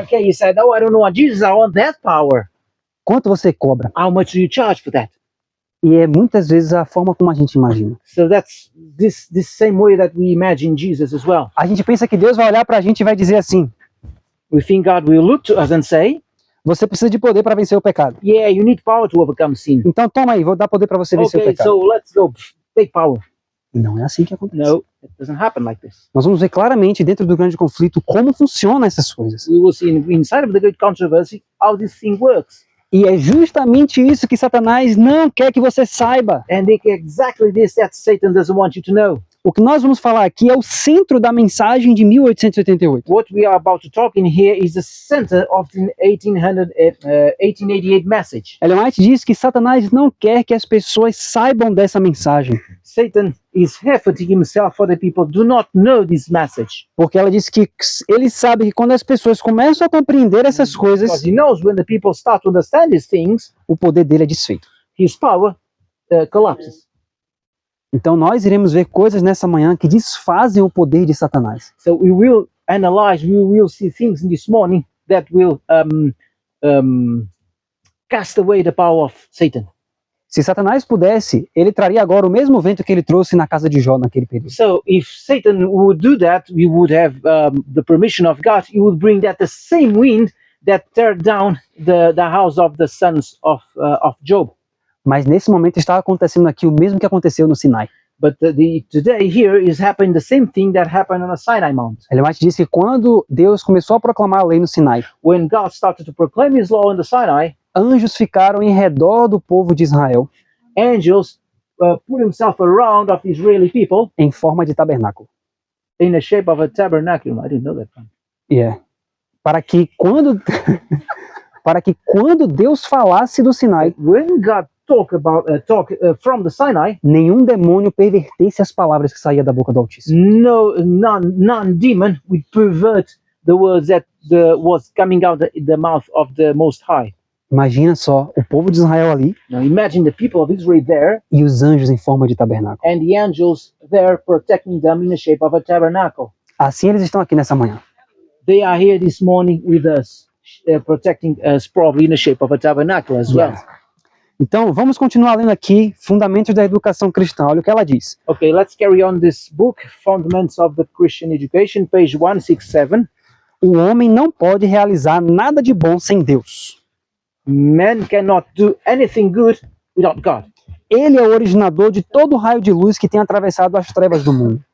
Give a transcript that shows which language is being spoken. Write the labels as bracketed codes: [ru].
[en] Okay, he said, oh, I don't want Jesus, I want that power. [pt] Quanto você cobra? [en] How much do you charge for that? [pt] E é muitas vezes a forma como a gente imagina. [en] So that's this same way that we imagine Jesus as well. [pt] A gente pensa que Deus vai olhar para a gente e vai dizer assim: [en] We think God will look to us and say, [pt] você precisa de poder para vencer o pecado. [en] yeah, you need power to overcome sin. [pt] Então toma aí, vou dar poder para você vencer o [en] Okay, [pt] pecado. [en] so let's go, take power. [pt] E não é assim que acontece. [en] No, it doesn't happen like this. [pt] Nós vamos ver claramente dentro do grande conflito como funcionam essas coisas. [en] We will see inside of the great controversy how this thing works. [pt] E é justamente isso que Satanás não quer que você saiba. [en] And exactly this that Satan doesn't want you to know. [pt] O que nós vamos falar aqui é o centro da mensagem de 1888. [en] What we are about to talk in here is the center of the 1888 message. [pt] Ellen White diz que Satanás não quer que as pessoas saibam dessa mensagem, [en] Satan is efforting himself for the people do not know this message. [pt] porque ela diz que ele sabe que quando as pessoas começam a compreender essas coisas, [en] Because he knows when the people start to understand these things, [pt] o poder dele é desfeito. [en] his power collapses. [pt] Então nós iremos ver coisas nessa manhã que desfazem o poder de Satanás. [en] So we will analyze, we will see things in this morning that will cast away the power of Satan. [pt] Se Satanás pudesse, ele traria agora o mesmo vento que ele trouxe na casa de Jó naquele período. [en] So if Satan would do that, we would have the permission of God. He would bring that the same wind that tear down the house of the sons of Job. [pt] Mas nesse momento está acontecendo aqui o mesmo que aconteceu no Sinai. [en] But today here is happening the same thing that happened on the Sinai Mount. [pt] Ellen White disse que quando Deus começou a proclamar a lei no Sinai, [en] When God started to proclaim his law in the Sinai, [pt] anjos ficaram em redor do povo de Israel [en] angels put himself around of the Israeli people [pt] em forma de tabernáculo. [en] in the shape of a tabernacle. I didn't know that. [pt] Para que quando Deus falasse do Sinai, [en] When God talk from the Sinai, [pt] nenhum demônio pervertesse as palavras que saíam da boca do Altíssimo. [en] none demon would pervert the words that was coming out the mouth of the Most High. [pt] Imagina só, o povo de Israel ali [en] Now imagine the people of Israel there [pt] e os anjos em forma de tabernáculo. [en] and the angels there protecting them in the shape of a tabernacle. [pt] Assim eles estão aqui nessa manhã. [en] They are here this morning with us, protecting us probably in the shape of a tabernacle as well. [pt] Então, vamos continuar lendo aqui Fundamentos da Educação Cristã. Olha o que ela diz. [en] Okay, let's carry on this book, Fundamentals of the Christian Education, page 167. [pt] O homem não pode realizar nada de bom sem Deus. [en] Man cannot do anything good without God. [pt] Ele é o originador de todo o raio de luz que tem atravessado as trevas do mundo.